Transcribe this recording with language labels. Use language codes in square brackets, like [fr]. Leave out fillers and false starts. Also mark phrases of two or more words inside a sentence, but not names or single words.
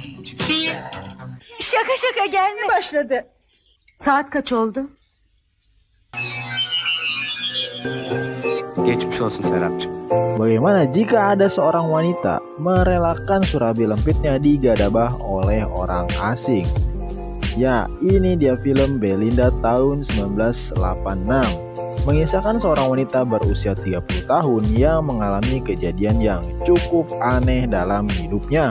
[tr] Şaka şaka gelme başladı. Saat kaç oldu? Geçmiş olsun Serapcığım. [id] Bagaimana jika ada seorang wanita merelakan surabi lempitnya digadabah oleh orang asing? Ya, ini dia film Belinda tahun 1986. Mengisahkan seorang wanita berusia 30 tahun yang mengalami kejadian yang cukup aneh dalam hidupnya.